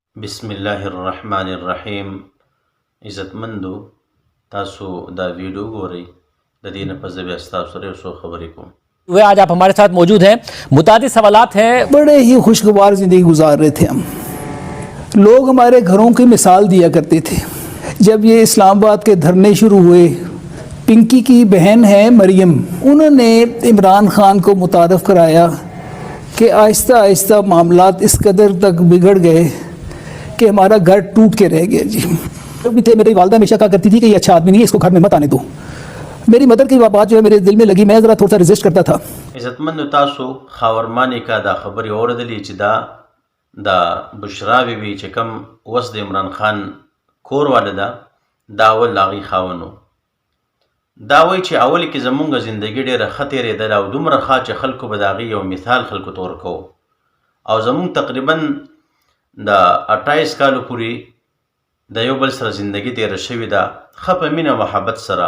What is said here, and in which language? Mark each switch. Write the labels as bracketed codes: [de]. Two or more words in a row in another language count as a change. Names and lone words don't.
[ar] بسم الله الرحمن الرحیم. [ps] عزتمندو، تاسو دا ویڈیو گورئ د دې نه پس بیا ستاسو سره یو څو خبرې کوم. [ur] وے آج آپ ہمارے ساتھ موجود ہیں. متعدد سوالات ہیں. بڑے ہی خوشگوار زندگی گزار رہے تھے ہم۔ لوگ ہمارے گھروں کی مثال دیا کرتے تھے. جب یہ اسلام آباد کے دھرنے شروع ہوئے، پنکی کی بہن ہے مریم، انہوں نے عمران خان کو متعارف کرایا کہ آہستہ آہستہ معاملات اس قدر تک بگڑ گئے کہ ہمارا گھر ٹوٹ کے رہ گیا. جی جب بھی تھے، میری والدہ ہمیشہ کہا کرتی تھی کہ یہ اچھا آدمی نہیں ہے، اس کو گھر میں مت آنے دو. میری مدر کی بات جو ہے میرے دل میں لگی، میں ذرا تھوڑا سا ریزسٹ کرتا تھا. [ps] عزتمندو، تاسو خاورمانی کا دا خبرې اوریدلې چې دا بشرا بیبي چې کوم اوس د عمران خان کور واله ده، دا اول هغې خاوند و. دا وایي چې اول کې زمونږ زندګي ډېره ښه تېرېدله او دومره ښه چې خلکو به د هغې یو مثال خلکو ته ورکوو، او زمونږ تقریبا د 28 کالو پورې د یو بل سره زندګي تېره شوې ده، ښه په مینه محبت سره.